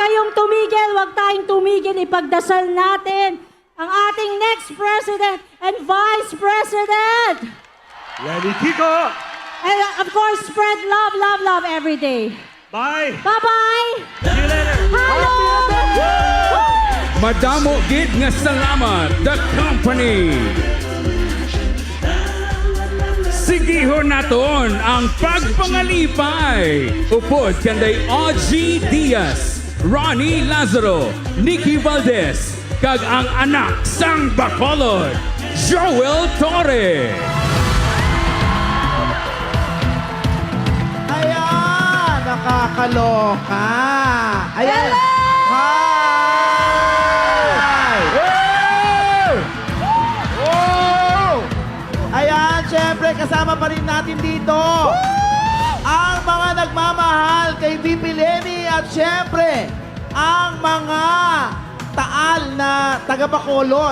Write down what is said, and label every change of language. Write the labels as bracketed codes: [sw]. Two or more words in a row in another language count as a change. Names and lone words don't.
[tl] tayong tumigil, huwag tayong tumigil. Ipagdasal natin ang ating [en] next President and Vice President. [tl] Lenny Kiko! [en] And of course, spread love, love, love every day. Bye! Bye-bye! See you later! Hello! [hil] Madamo gid nga salamat, [en] the company. [hil] Sigihon naton ang pagpangalipay. Upod kanday Audrey Diaz, Ronnie Lazaro, Nikki Valdez, kag ang anak sang Bacolod, Joel Torre. [tl] Ayan, nakakaloka. Ayan. Hi! Ayan, syempre kasama pa rin natin dito ang mga nagmamahal kay VP Lenny at syempre ang mga taal na taga Bacolod.